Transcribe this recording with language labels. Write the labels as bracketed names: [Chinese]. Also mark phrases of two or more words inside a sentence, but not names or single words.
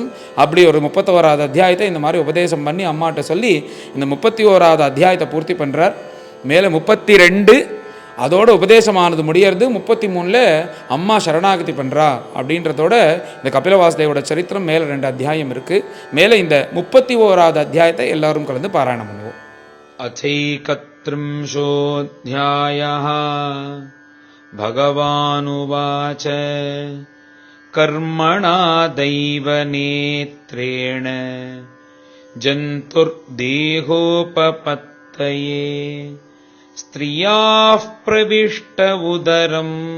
[Tamil] அப்படி ஒரு 31வது அத்தியாயத்தை இந்த மாதிரி உபதேசம் பண்ணி அம்மாட்ட சொல்லி இந்த 31வது அத்தியாயத்தை பூர்த்தி பண்றார். மேலே 32 அதோட உபதேசமானது முடியறது. 33 அம்மா சரணாகதி பண்ணுறா அப்படின்றதோட இந்த கபிலவாசுதேவோட சரித்திரம் மேலே 2 அத்தியாயம் இருக்குது. மேலே இந்த 31வது அத்தியாயத்தை எல்லாரும் கலந்து பாராயணம் பண்ணுவோம். [Sanskrit] अथैकत्रिंशोऽध्यायः भगवानुवाच कर्मणा दैवनेत्रेण जन्तुर्देहोपपत्तये स्त्रियाः प्रविष्ट उदरम्